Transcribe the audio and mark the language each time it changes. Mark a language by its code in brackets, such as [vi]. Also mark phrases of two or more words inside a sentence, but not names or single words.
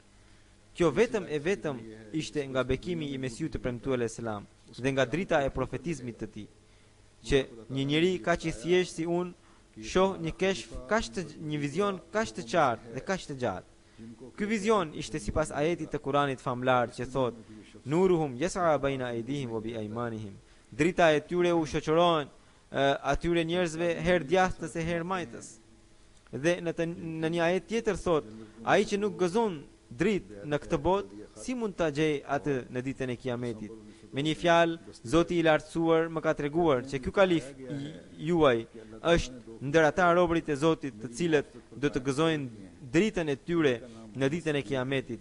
[sq] Kjo vetëm ishte nga bekimi i Mesihut të premtuar Islam dhe nga drita e profetizmit të tij, që një njeri kaq i thjeshtë si unë shoh një keshf, një vizion kaq të qartë dhe kaq të gjatë. Ky vizion ishte sipas ajetit të Kuranit famlar që thot: [ar] نورهم يسعى بين أيديهم وبأيمانهم. [sq] Drita e tyre u shoqëron atyre njerëzve herë djathtës e herë majtës. Dhe në një ajet tjetër thot: ai që nuk gëzon dritë në këtë botë, si mund ta gjej atë në ditën e Kiametit? Me një fjalë, Zoti i lartësuar më ka treguar që ky kalif juaj është ndër ata robërit e Zotit, të cilët do të gëzojnë dritën e tyre në ditën e Kiametit.